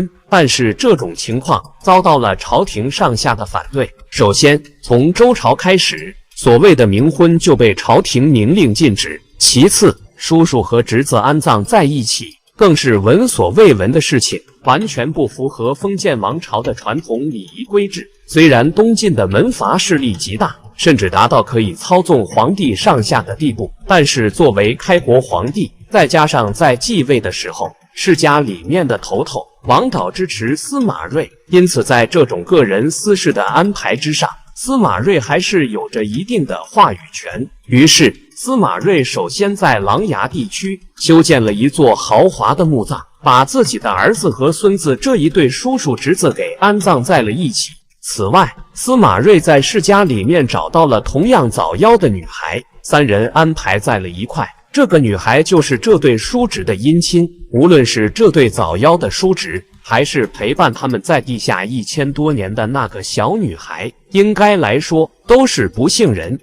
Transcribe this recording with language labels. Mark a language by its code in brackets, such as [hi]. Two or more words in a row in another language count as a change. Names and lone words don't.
[zh] 但是這種情況遭到了朝廷上下的反對。首先，從周朝開始，所謂的冥婚就被朝廷明令禁止。其次，叔叔和侄子安葬在一起，更是聞所未聞的事情，完全不符合封建王朝的傳統禮儀規制。雖然東晉的門閥勢力極大，甚至達到可以操縱皇帝上下的地步，但是作為開國皇帝，再加上在繼位的時候，世家裡面的头头王導支持司馬睿，因此在這種個人私事的安排之上，司馬睿還是有着一定的話語權。於是司馬睿首先在琅琊地區修建了一座豪華的墓葬，把自己的兒子和孫子這一對叔叔侄子給安葬在了一起。此外，司馬睿在世家裡面找到了同樣早夭的女孩，3人安排在了一塊。這個女孩就是這對叔侄的姻親。無論是這對早夭的叔侄，還是陪伴他們在地下1000多年的那個小女孩，應該來說都是不幸人。